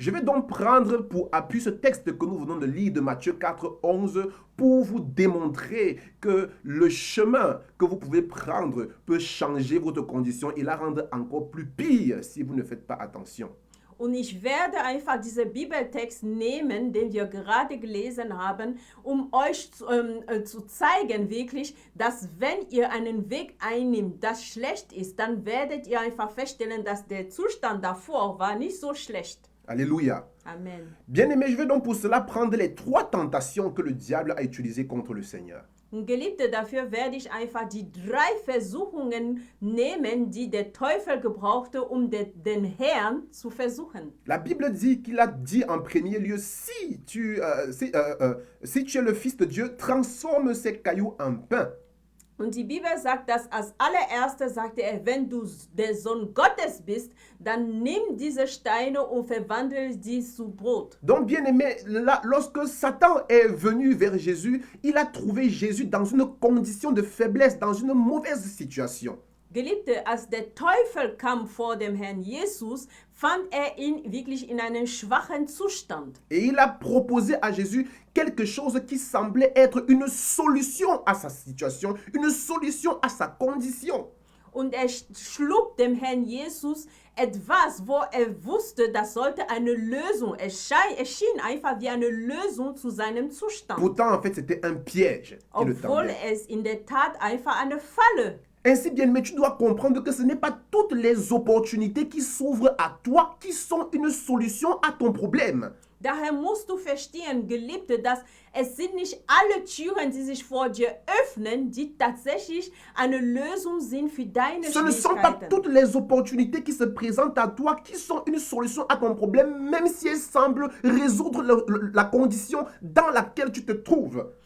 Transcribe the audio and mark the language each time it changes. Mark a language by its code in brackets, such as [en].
[fr] Je vais donc prendre pour appui ce texte que nous venons de lire de Matthieu 4, 11 pour vous démontrer que le chemin que vous pouvez prendre peut changer votre condition et la rendre encore plus pire si vous ne faites pas attention. [de] Und ich werde einfach diesen Bibeltext nehmen, den wir gerade gelesen haben, um euch zu zeigen wirklich, dass wenn ihr einen Weg einnimmt, das schlecht ist, dann werdet ihr einfach feststellen, dass der Zustand davor war nicht so schlecht. [fr] Alléluia. Amen. Bien-aimé, je vais donc pour cela prendre les 3 tentations que le diable a utilisées contre le Seigneur. [de] Und Geliebte, dafür werde ich einfach die 3 Versuchungen nehmen, die der Teufel gebrauchte, um den Herrn zu versuchen. [fr] La Bible dit qu'il a dit en premier lieu, si tu es le Fils de Dieu, transforme ces cailloux en pain. [de] Und die Bibel sagt, dass als allererstes sagte er, wenn du der Sohn Gottes bist, dann nimm diese Steine und verwandle sie zu Brot. [fr] Donc, bien-aimé, lorsque Satan est venu vers Jésus, il a trouvé Jésus dans une condition de faiblesse, dans une mauvaise situation. [de] Geliebte, als der Teufel kam vor dem Herrn Jesus, fand er ihn wirklich in einem schwachen Zustand. [fr] Et il a proposé à Jésus quelque chose qui semblait être une solution à sa situation, une solution à sa condition. [de] Und er schlug dem Herrn Jesus etwas, wo er wusste, das sollte eine Lösung. Es schien einfach wie eine Lösung zu seinem Zustand. [fr] Pourtant, en fait, c'était un piège qui le [de] Obwohl [fr] tendait. [de] es in der Tat einfach eine Falle. [fr] Ainsi bien, mais tu dois comprendre que ce n'est pas toutes les opportunités qui s'ouvrent à toi qui sont une solution à ton problème. [de] Daher musst du verstehen, Geliebte, dass es sind nicht alle Türen, die sich vor dir öffnen, die tatsächlich eine Lösung sind für deine [fr] Ce ne sont pas [de] Schwierigkeiten. [fr] toutes les opportunités qui se présentent à toi qui sont une solution à ton problème, même si elles semblent résoudre la condition dans laquelle tu te trouves.